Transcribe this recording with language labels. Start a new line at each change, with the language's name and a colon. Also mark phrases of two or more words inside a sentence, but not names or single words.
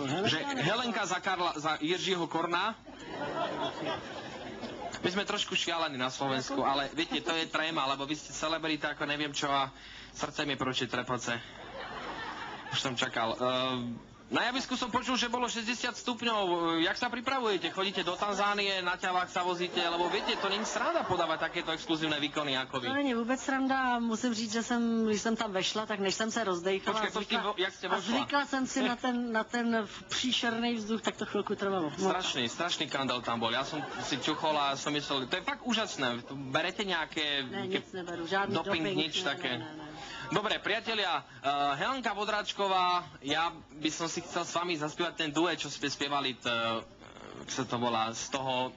Slovak: Že Helenka za Jiřího Korna... My sme trošku šialení na Slovensku, ale viete, to je tréma, lebo vy ste celebrita, ako neviem čo a srdce mi proti trepoce. Už som čakal. Na javisku som počul, že bolo 60 stupňov. Jak sa pripravujete? Chodíte do Tanzánie, na ťavách sa vozíte? Lebo viete, to není sranda podávať takéto exkluzívne výkony ako vy.
Czech: To není vůbec sranda. Musím říct, že když jsem tam vešla, tak než jsem se rozdejchala
Slovak: jak ste a vošla?
Czech: zvykla jsem si na ten příšerný vzduch, tak to chvilku trvalo. No.
Slovak: Strašný kandál tam bol. Ja som si čuchol a som myslel, to je fakt úžasné. Berete nejaké...
Czech: Ne, nic neberu, žádný doping,
Slovak: nič také.
Czech: Ne.
Slovak: Dobre, priatelia, Helenka Vondráčková, ja by som si chcel s vami zaspievať ten duet, čo ste spievali, čo sa to volá, z toho...